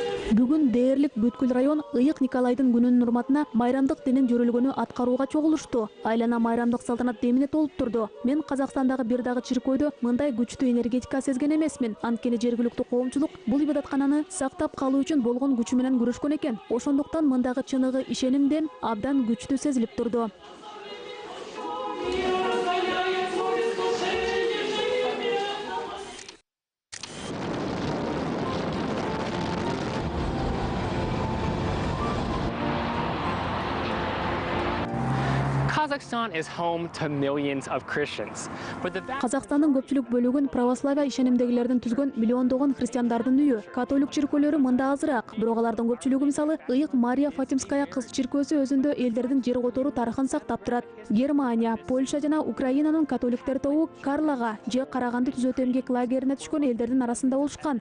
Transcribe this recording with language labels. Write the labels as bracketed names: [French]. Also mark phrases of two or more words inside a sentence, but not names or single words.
[Kyrgyz] Бүгүн дээрлик бүткүл район Ыйык Николайдын күнүнүн урматына майрамдык денин жөрөлгөнү аткарууга чогулушту. Айлана майрамдык салтанат демине толуп турду. Мен Казакстандагы бир дагы чиркөөдө мындай күчтүү энергетика сезген эмесмин. Анткени жергиликтүү коомчулук бул ибадаткананы сактап калуу үчүн болгон күчү менен күрөшкөн экен. Ошондуктан мындагы чыныгы ишенимден абдан күчтүү сезилип турду. [English] Kazakhstan is home to millions of Christians. [Kyrgyz] Казакстандын көпчүлүк бөлүгүн православия ишенимдегилердин түзгөн миллиондогон христиандардын үйү. Католик чиркөөлөрү мында азыраак, бирок алардын көпчүлүгү мисалы Ыйык Мария Фатимская кыз чиркөөсү өзүндө элдердин жер которуу тарыхын сактап турат. Германия, Польша жана Украинанын католиктер тобу Карлага же Караганды түзөтүү эмгек лагерине түшкөн элдердин арасында болушкан.